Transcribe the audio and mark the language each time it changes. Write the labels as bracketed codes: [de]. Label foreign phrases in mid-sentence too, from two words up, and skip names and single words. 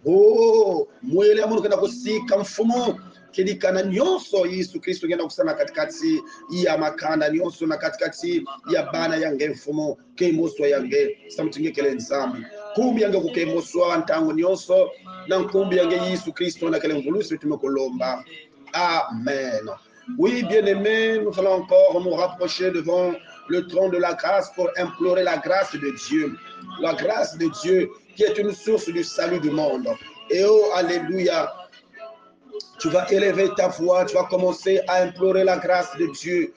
[kg] mwele amuntu kena kusika mfumu kedika na nyonso Yesu Kristo ngena kusana katikati ya makanda nyonso na katikati ya bana yange mfumu kemoswa yange samutinge kele nsambi kumbi yange kukemoswa ntango nyonso na nkumbi yange Yesu Kristo na kele mvulusi tumekolomba. [fr] Amen. Oui, bien-aimés, nous allons encore nous rapprocher devant le trône de la grâce pour implorer la grâce de Dieu. La grâce de Dieu qui est une source du salut du monde. Et oh, alléluia, tu vas élever ta voix, tu vas commencer à implorer la grâce de Dieu.